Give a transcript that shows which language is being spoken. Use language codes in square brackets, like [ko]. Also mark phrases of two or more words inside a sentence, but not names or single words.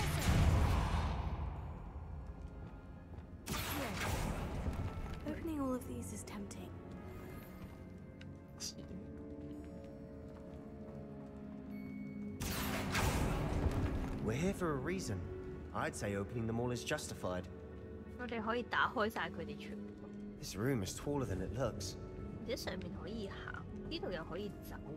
[en] Opening all of these is tempting. We're here for a reason. I'd say opening them all is justified. [yue] 我哋可以打開晒佢哋全部。 [en] This room is taller than it looks. [yue] 而且上面可以行，呢度又可以走。